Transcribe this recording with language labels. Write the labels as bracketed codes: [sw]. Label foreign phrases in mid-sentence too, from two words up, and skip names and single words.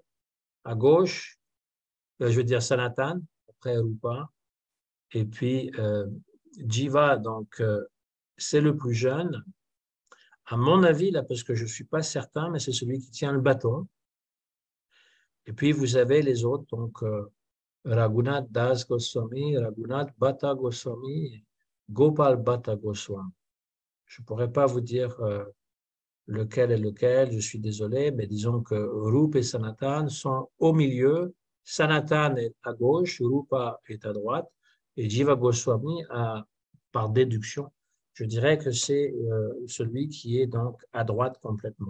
[fr] À gauche, je veux dire Sanatan, après Rupa. Et puis, Jiva, donc, c'est le plus jeune. À mon avis, là, parce que je ne suis pas certain, mais c'est celui qui tient le bâton. Et puis, vous avez les autres, donc Raghunath Das Goswami, Raghunath Bhatta Goswami, Gopal Bhatta Goswami. Je ne pourrais pas vous dire lequel est lequel, je suis désolé, mais disons que Rupa et Sanatan sont au milieu. Sanatan est à gauche, Rupa est à droite, et Jiva Goswami, par déduction, je dirais que c'est celui qui est donc à droite complètement.